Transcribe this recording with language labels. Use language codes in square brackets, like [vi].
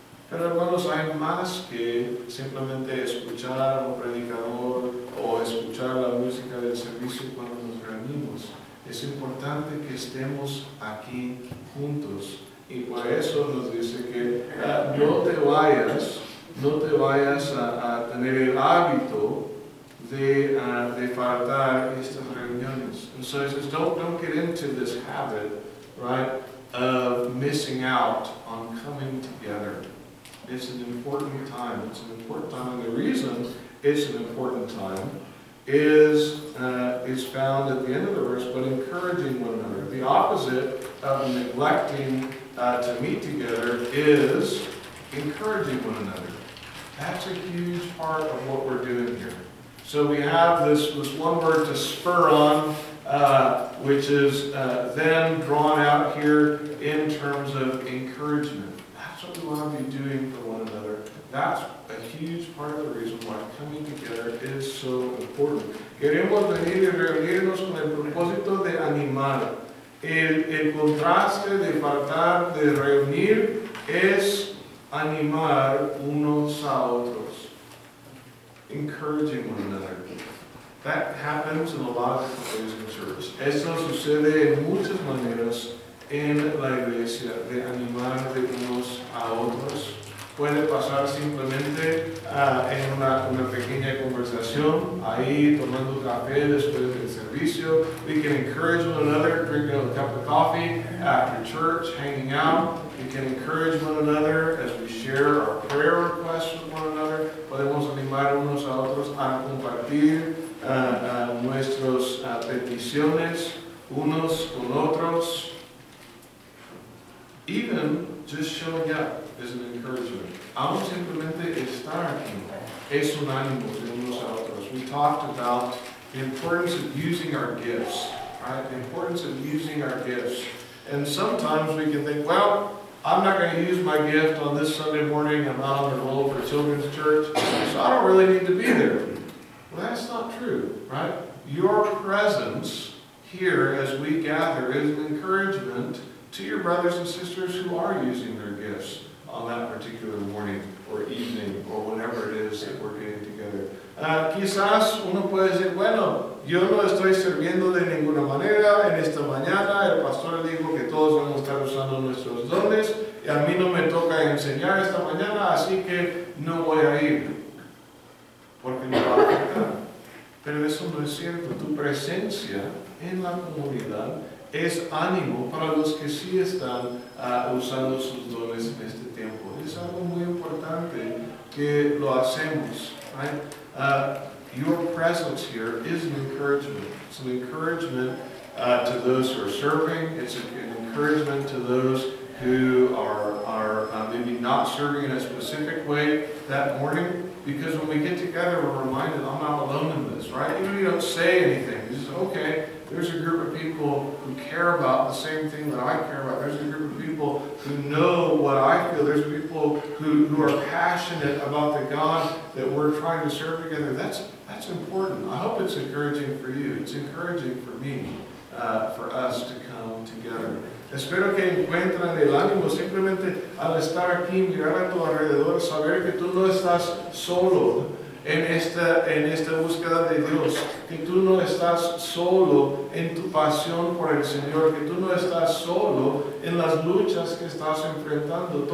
[es] Pero hermanos, hay más que simplemente escuchar a un predicador o escuchar la música del servicio cuando nos reunimos. Es importante que estemos aquí juntos, y por eso nos dice que no te vayas a tener el hábito de faltar estas reuniones. [en] And so it says, don't get into this habit, right, of missing out on coming together. It's an important time. It's an important time, and the reason it's an important time is found at the end of the verse, but encouraging one another. The opposite of neglecting to meet together is encouraging one another. That's a huge part of what we're doing here. So we have this one word to spur on, which is then drawn out here in terms of encouragement. That's what we want to be doing for one another. That's a huge part of the reason why coming together is so important. [es] Queremos venir y reunirnos con el propósito de animar. El contraste de faltar, de reunir, es animar unos a otros. [en] Encouraging one another. That happens in a lot of different ways in church. [es] Eso sucede en muchas maneras en la iglesia, de animar de unos a otros. puede pasar simplemente en una pequeña conversación, ahí tomando café después del servicio. [en] We can encourage one another, drinking a cup of coffee after church, hanging out. We can encourage one another as we share our prayer requests with one another. [es] Podemos animar unos a otros a compartir nuestras peticiones unos con otros. [en] Even just showing up is an encouragement. [es] Aún simplemente estar aquí es un ánimo de unos a otros. [en] We talked about the importance of using our gifts, right? The importance of using our gifts. And sometimes we can think, well, I'm not going to use my gift on this Sunday morning. I'm not on the roll for children's church, so I don't really need to be there. Well, that's not true, right? Your presence here as we gather is an encouragement to your brothers and sisters who are using their gifts on that particular morning or evening or whenever it is that we're getting together. [es] Quizás uno puede decir, bueno, yo no estoy sirviendo de ninguna manera en esta mañana. El pastor dijo que todos vamos a estar usando nuestros dones y a mí no me toca enseñar esta mañana, así que no voy a ir porque me va a afectar. Pero eso no es cierto. Tu presencia en la comunidad es ánimo para los que sí están usando sus dones en este tiempo. Es algo muy importante que lo hacemos. [en] Right? Your presence here is an encouragement. It's an encouragement to those who are serving. It's an encouragement to those who are maybe not serving in a specific way that morning. Because when we get together, we're reminded, I'm not alone in this, right? Even if you don't say anything, you just, okay, there's a group of people who care about the same thing that I care about. There's a group of people who know what I feel. There's people who are passionate about the God that we're trying to serve together. That's important. I hope it's encouraging for you. It's encouraging for me, for us to come together. [es] Espero que encuentren el ánimo simplemente al estar aquí, mirar a tu alrededor, saber que tú no estás solo en esta búsqueda de Dios, que tú no estás solo en tu pasión por el Señor, que tú no estás solo en las luchas que estás enfrentando.